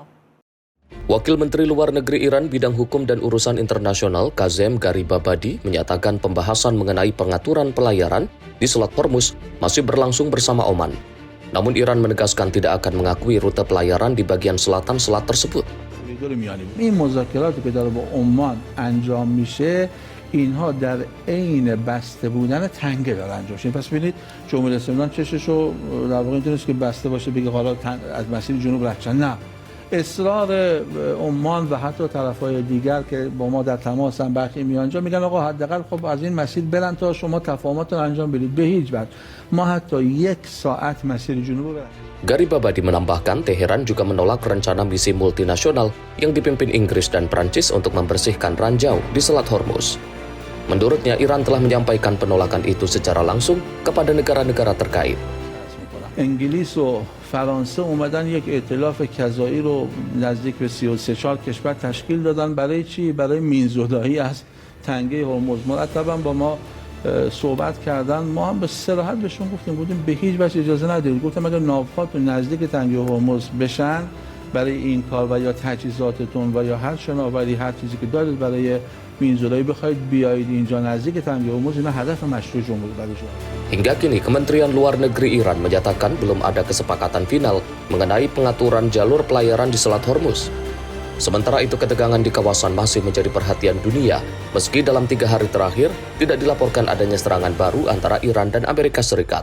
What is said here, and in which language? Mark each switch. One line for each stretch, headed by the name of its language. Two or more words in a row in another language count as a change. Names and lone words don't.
Indonesian: Wakil Menteri Luar Negeri Iran bidang hukum dan urusan internasional Kazem Garibabadi menyatakan pembahasan mengenai pengaturan pelayaran di Selat Hormuz masih berlangsung bersama Oman. Namun Iran menegaskan tidak akan mengakui rute pelayaran di bagian selatan selat tersebut.
Persian: این مذاکراتی که داره با عمان انجام میشه اینها در عین بسته بودن تنگه داره انجام میشه. پس ببینید جمهوری اسلامی چششو در واقع اینطوریه که بسته باشه بگه حالا از مسیر جنوب رد شدن. نه، اصرار عمان و حتی طرفای دیگر که با ما در تماسن برخی میانجا میگن آقا حداقل خب از این مسیر برن تا شما تفاهماتتون انجام بدید. به هیچ وجه ما حتی 1 ساعت مسیر جنوب برن.
Indonesian: Garibabadi menambahkan Teheran juga menolak rencana misi multinasional yang dipimpin Inggris dan Prancis untuk membersihkan ranjau di Selat Hormuz. Menurutnya, Iran telah menyampaikan penolakan itu secara langsung kepada negara-negara terkait.
Persian: انگلیس و فرانسه اومدن یک ائتلاف کذایی رو نزدیک به 33-4 کشور تشکیل دادن. برای چی؟ برای مینزدایی از تنگه هرمز. مرتبا با ما صحبت کردن. ما هم به صراحت بهشون گفتیم به هیچ وجه اجازه ندارید. گفتم اگر ناوهاتون نزدیک تنگه هرمز بشن برای این کار و یا تجهیزاتتون و یا هر شناوری هر چیزی که دارید برای مینزدایی بخواید بیایید اینجا نزدیک تنگه هرمز، اینا هدف مشروع جمهوری اسلامی.
Indonesian: Hingga kini Kementerian Luar Negeri Iran menyatakan belum ada kesepakatan final mengenai pengaturan jalur pelayaran di Selat Hormuz. Sementara itu ketegangan di kawasan masih menjadi perhatian dunia meski dalam 3 hari terakhir tidak dilaporkan adanya serangan baru antara Iran dan Amerika Serikat.